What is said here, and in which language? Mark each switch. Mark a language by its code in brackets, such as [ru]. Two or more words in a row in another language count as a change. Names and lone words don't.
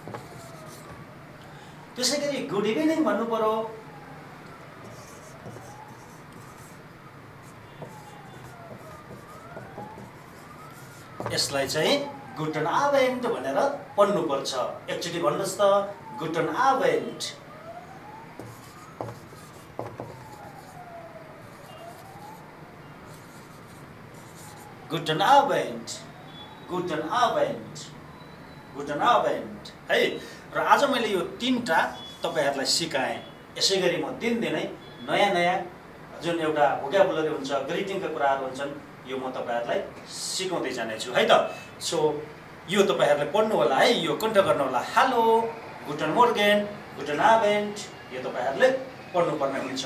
[ne] त्यसैगरी [en] good evening [ne] भन्नु पर्यो। यसलाई चाहिँ [de] Guten Abend [ne] भनेर पढ्नु पर्छ। एकचोटी भन्नुस् त [de] Guten Abend. Guten Abend, Guten Abend, Guten Abend है। [ne] र आज मैले यो 3टा तपाईहरुलाई सिकाएँ। यसैगरी म दिनदिनै नयाँ जुन एउटा भोक्याबुलरी हुन्छ, ग्रीटिङका कुराहरु हुन्छन्, यो म तपाईहरुलाई सिकाउँदै जाने छु है त। सो यो तपाईहरुले पढ्नु होला है, यो कन्ठ गर्नु होला। हेलो, [de] Guten Morgen, Guten Abend [ne] यो तपाईहरुले पढ्नु पर्ने हुन्छ।